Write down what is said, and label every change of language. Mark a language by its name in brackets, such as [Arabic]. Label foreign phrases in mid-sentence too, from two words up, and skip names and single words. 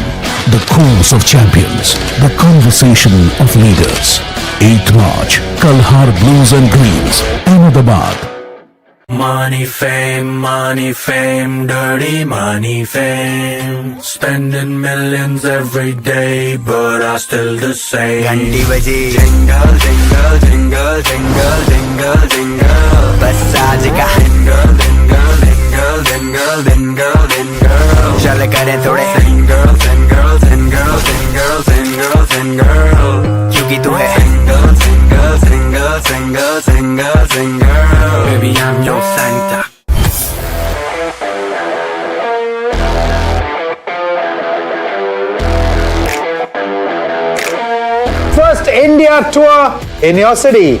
[English] The course of champions, the conversation of leaders. 8th March, Kalhar Blues and Greens, Ahmedabad. Money, fame, dirty money, fame. Spending millions every day, but I still the same. [Hindi] घंटी बजी, [English] jingle, jingle, jingle, jingle, jingle, jingle. [Hindi] बस आज का [English] jingle, jingle, jingle, jingle, jingle, jingle. [Hindi] चल करें थोड़े [English] jingle, jingle, jingle, jingle, jingle, jingle. [Hindi] क्योंकि तू है [English] single, single, single, single, single, single. Baby, I'm your Santa. First India tour in your city.